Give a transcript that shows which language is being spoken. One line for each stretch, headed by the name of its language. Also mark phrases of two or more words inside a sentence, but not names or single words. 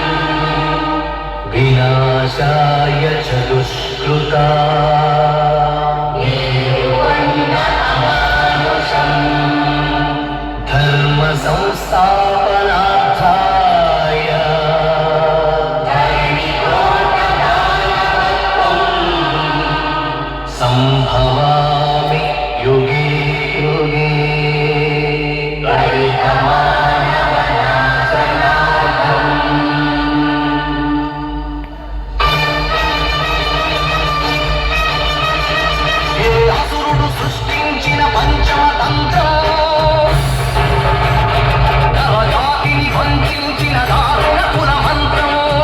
Sanskrit: विनाशाय च दुष्कृतां धर्म संस्थापनार्थाय संभवामि युगे युगे।
Telugu: ఏ అసురుడు సృష్టించిన పంచమ తంత్రం నరజాతిని వంచించిన దారుణ పురమంత్రం